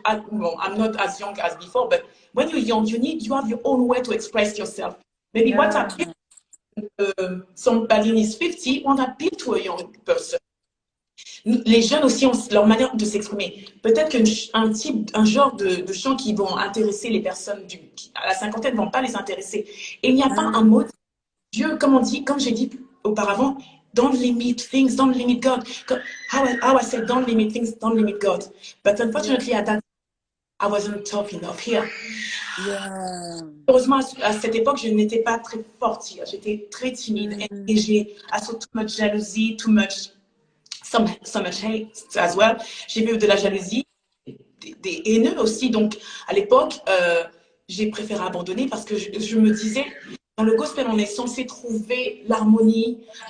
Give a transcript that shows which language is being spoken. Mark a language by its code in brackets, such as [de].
[en] Well, I'm not as young as before, but when you're young, you have your own way to express yourself. Maybe what appeals somebody is 50 won't appeal to a young person. [fr] Les jeunes aussi ont leur manière de s'exprimer. Peut-être un genre de chant qui vont intéresser les personnes à la cinquantaine ne vont pas les intéresser. Et il n'y a pas un mot. Dieu, comme j'ai dit auparavant, [en] don't limit things, don't limit God. How I said, don't limit things, don't limit God. But unfortunately, at that time, I wasn't tough enough here. [fr] Heureusement, à cette époque, je n'étais pas très forte. J'étais très timide. Et j'ai [en] too much jealousy, too much... So much hate as well. [fr] J'ai vu de la jalousie, des haineux aussi. Donc, à l'époque, j'ai préféré abandonner parce que je me disais, dans le gospel, on est censé trouver l'harmonie.